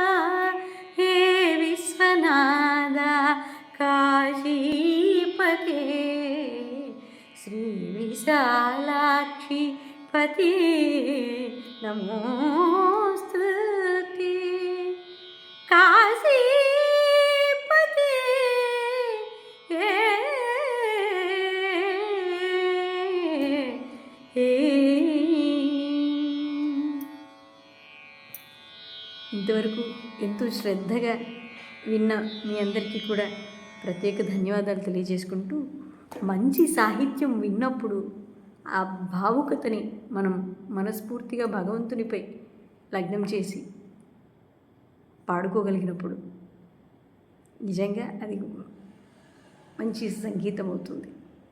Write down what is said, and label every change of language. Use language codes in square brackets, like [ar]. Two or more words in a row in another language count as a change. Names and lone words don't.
[sa] हे विश्वनाथ काशीपते श्री विशालाक्षी पते नमोस्तुते. [te] काशीपते ఇంతవరకు ఎంతో శ్రద్ధగా విన్న మీ అందరికీ కూడా ప్రత్యేక ధన్యవాదాలు తెలియజేసుకుంటూ, మంచి సాహిత్యం విన్నప్పుడు ఆ భావుకతని మనం మనస్ఫూర్తిగా భగవంతునిపై లగ్నం చేసి పాడుకోగలిగినప్పుడు నిజంగా అది మంచి సంగీతం అవుతుంది.